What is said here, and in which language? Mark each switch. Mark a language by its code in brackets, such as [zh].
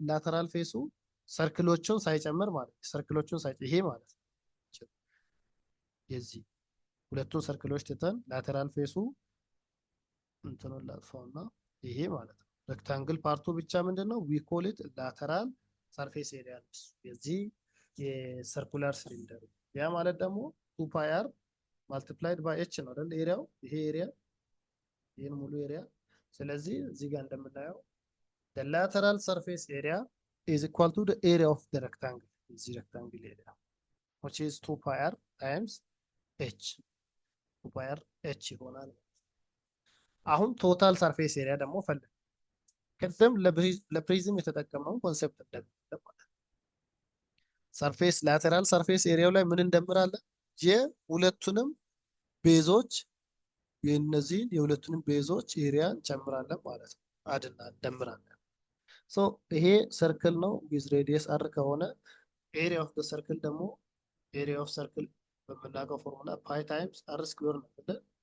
[am] ላተራል ፌሱ ሰርክሎቹን ሳይጨምር ማለት ሰርክሎቹን ይሄ ማለት ነው። የዚህ ሁለቱን ሰርክሎች ትተን ላተራል ፌሱ እንትኑን ላጥፋውና ይሄ ማለት ነው። ሬክታንግል ፓርቱ ብቻ ምንድነው? [en] ዊ ኮል ኢት [am] ላተራል ሰርፌስ ኤሪያ ነው የዚህ የሰርኩላር ሲሊንደር። ያ ማለት ደግሞ 2 ፓይ አር ማልቲፕላይድ ባይ ኤች ነው አይደል? ኤሪያው ይሄ ኤሪያ ይሄን ሙሉ ኤሪያ። ስለዚህ እዚህ ጋር እንደምናየው [en] the lateral surface area is equal to the area of the rectangle. This rectangle area, which is 2 pi r times h. [am] 2 pi r h ይሆናል። አሁን ቶታል ሰርፌስ ኤሪያ ደግሞ ፈልግ። ቅድም ለፕሪዝም የተጠቀመው ኮንሰፕት እንደምንለው ማለት ሰርፌስ ላተራል ሰርፌስ ኤሪያው ላይ ምን እንደምራለን? የሁለቱንም ቤዞች የነዚህን የሁለቱንም ቤዞች ኤሪያ እንጨምራለን ማለት ነው። አድና እንደምራለን። ሶ ይሄ ሰርክል ነው ዊዝ ሬዲየስ አር ከሆነ ኤሪያ ኦፍ ዘ ሰርክል ደግሞ ኤሪያ ኦፍ ሰርክል በምናውቀው ፎርሙላ ፓይ ታይምስ አር ስኩዌር ነው አይደል?